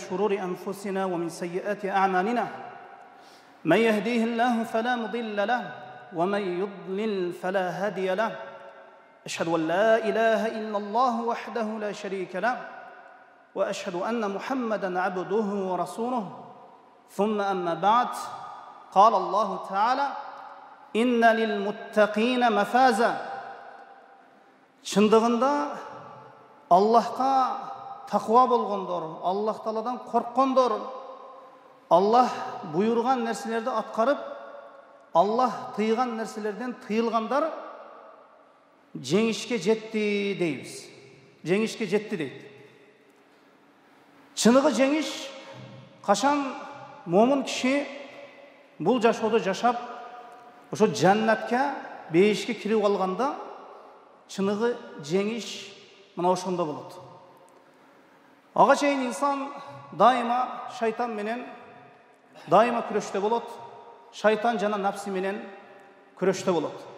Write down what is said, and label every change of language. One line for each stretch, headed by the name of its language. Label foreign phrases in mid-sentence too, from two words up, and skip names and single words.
Arabic: شرور أنفسنا ومن سيئات أعمالنا من يهديه الله فلا مضل له ومن يضلل فلا هادي له أشهد أن لا إله إلا الله وحده لا شريك له وأشهد أن محمدًا عبده ورسوله ثم أما بعد قال الله تعالى إن للمتقين مفازا.
Kazakh: Шындығында Аллахқа тақуа болғандар, Аллах Тааладан қорыққандар, Аллах бұйырған нәрселерді атқарып, Аллах тыйған нәрселерден тыйылғандар жеңішке жетті дейміз. Жеңішке жетті дейді.
Kyrgyz: Шынығы жеңіш қашан момын кіші бұл жашоды жашап, ошо жаннатка, бейишке кирип алганда чыныгы жеңиш мына ошондо болот. Ага чейин инсан дайыма шайтан менен дайыма күрөштө болот. Шайтан жана нафси менен күрөштө болот.